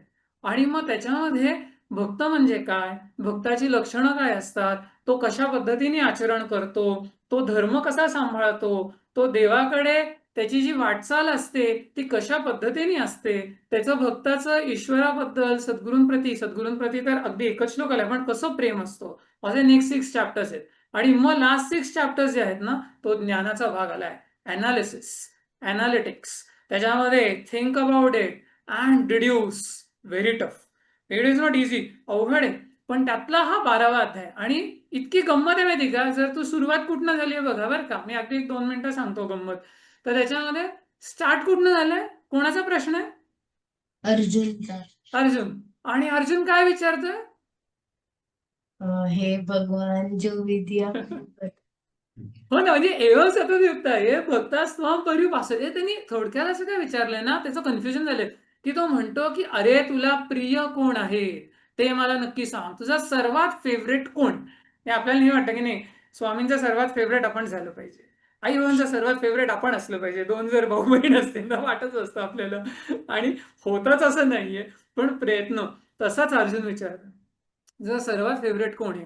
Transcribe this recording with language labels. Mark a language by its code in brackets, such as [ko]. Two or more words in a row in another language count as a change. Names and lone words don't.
[mr] आणि मग त्याच्यामध्ये भक्त म्हणजे काय, भक्ताची लक्षणं काय असतात, तो कशा पद्धतीने आचरण करतो, तो धर्म कसा सांभाळतो, तो देवाकडे त्याची जी वाटचाल असते ती कशा पद्धतीने असते, त्याचं भक्ताचं ईश्वराबद्दल सद्गुरूंप्रती तर अगदी एकच श्लोक आलाय, पण कसं प्रेम असतो असे [en] next 6 chapters [mr] आहेत. आणि मग [en] last 6 chapters [mr] जे आहेत ना, तो ज्ञानाचा भाग आलाय, [en] analysis, analytics. त्याच्यामध्ये think about it and deduce. Very tough. It is not easy, [mr] अवघड आहे. पण त्यातला हा 12वा अध्याय. आणि इतकी गंमत आहे माहिती का, जर तू सुरुवात कुठनं झाली आहे बघा बरं का, मी अगदी 1-2 मिनिटं सांगतो गंमत. तर त्याच्यामध्ये स्टार्ट कुठनं झालंय, कोणाचा प्रश्न आहे? अर्जुनचा. अर्जुन. आणि अर्जुन काय विचारतोय? हे भगवान जो विद्या हो ना, म्हणजे [sa] एवं सतत युक्ताये भक्तास्त्वां पर्युपासते. [mr] त्यांनी थोडक्यात असं काय विचारलंय ना, त्याचं कन्फ्युजन झालंय, की तो म्हणतो की अरे तुला प्रिय कोण आहे ते मला नक्की सांग, तुझा सर्वात फेवरेट कोण. हे आपल्याला नाही वाटतं की नाही, स्वामींचा सर्वात फेवरेट आपण झालं पाहिजे, आई बाबांचा सर्वात फेवरेट आपण असलं पाहिजे. 2 जर भाऊ बहीण असतील तर वाटच असतं आपल्याला, आणि होतच असं नाहीये, पण प्रयत्न तसाच अर्जुन विचारतो, तुझा सर्वात फेवरेट कोण आहे.